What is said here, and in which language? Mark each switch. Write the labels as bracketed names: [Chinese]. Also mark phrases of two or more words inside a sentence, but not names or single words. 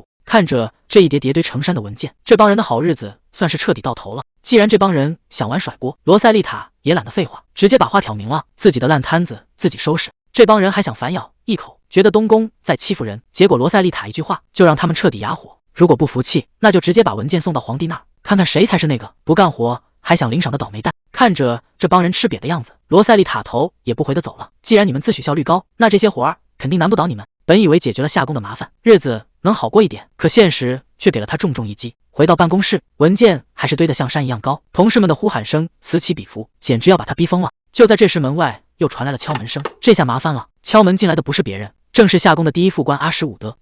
[Chinese] 看着這一疊疊堆成山的文件，這幫人的好日子算是徹底到頭了。既然这幫人想玩甩鍋，羅塞麗塔也懶得廢話，直接把話挑明了，自己的爛攤子自己收拾。這幫人還想反咬一口，覺得東宮在欺負人，結果羅塞麗塔一句話就讓他們徹底啞火。如果不服氣，那就直接把文件送到皇帝那兒，看看誰才是那個不幹活還想領賞的倒霉蛋。看着這幫人吃癟的樣子，羅塞麗塔頭也不回地走了。既然你們自詡效率高，那這些活兒肯定難不倒你們。本以為解決了夏宮的麻煩，日子能好過一點，可現實卻給了他重重一擊。回到辦公室，文件還是堆得像山一樣高，同事們的呼喊聲此起彼伏，簡直要把他逼瘋了。就在这時，門外又傳來了敲門聲，這下麻煩了。敲門進來的不是別人，正是夏宮的第一副官阿什伍德。